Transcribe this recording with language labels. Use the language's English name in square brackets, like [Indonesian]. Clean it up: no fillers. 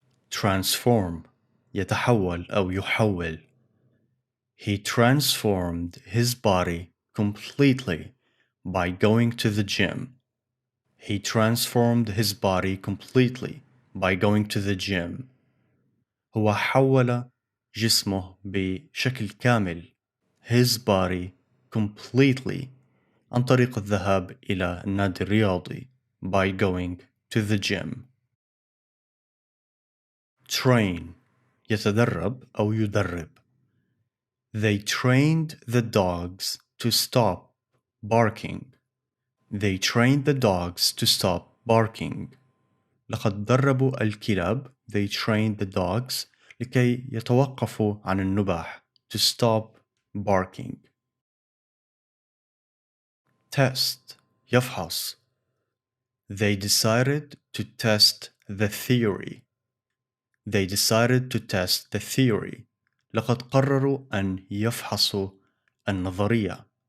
[Arabic] Transform. يتحول أو يحول. [English] He transformed his body completely by going to the gym. He transformed his body completely by going to the gym. [Arabic] هو حول جسمه بشكل كامل. [English] His body completely [Arabic] عن طريق الذهاب إلى النادي الرياضي. [English] By going to the gym. [Arabic] Train. يتدرب أو يدرب. [English] They trained the dogs to stop barking. They trained the dogs to stop barking. [Arabic] لقد دربوا الكلاب. [English] They trained the dogs [Arabic] لكي يتوقفوا عن النباح. [English] To stop barking. [Arabic] Test. يفحص. [English] They decided to test the theory. They decided to test the theory. [Arabic] لقد قرروا أن يفحصوا النظرية.